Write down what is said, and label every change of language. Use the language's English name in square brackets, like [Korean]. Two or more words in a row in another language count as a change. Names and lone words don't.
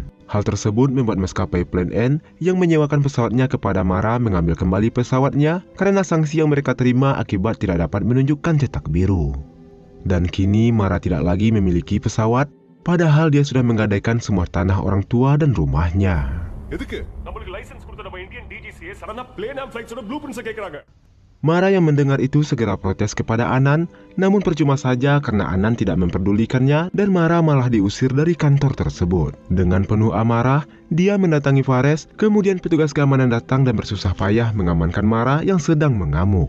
[Indonesian] Hal tersebut membuat maskapai Plan N yang menyewakan pesawatnya kepada Mara mengambil kembali pesawatnya karena sanksi yang mereka terima akibat tidak dapat menunjukkan cetak biru. Dan kini Mara tidak lagi memiliki pesawat, padahal dia sudah menggadaikan semua tanah orang tua dan rumahnya. [Tamil] நம்மளுக்கு லைசென்ஸ் கொடுத்த நம்ம [English] Indian DGCA [Tamil] சடனா பிளேன் ஆம் ஃளைட்ஸோட ப்ளூபிரிண்ட்ஸ் கேக்குறாங்க. [Indonesian] Mara yang mendengar itu segera protes kepada Anan, namun percuma saja karena Anan tidak memperdulikannya dan Mara malah diusir dari kantor tersebut. Dengan penuh amarah, dia mendatangi Fares, kemudian petugas keamanan datang dan bersusah payah mengamankan Mara yang sedang mengamuk.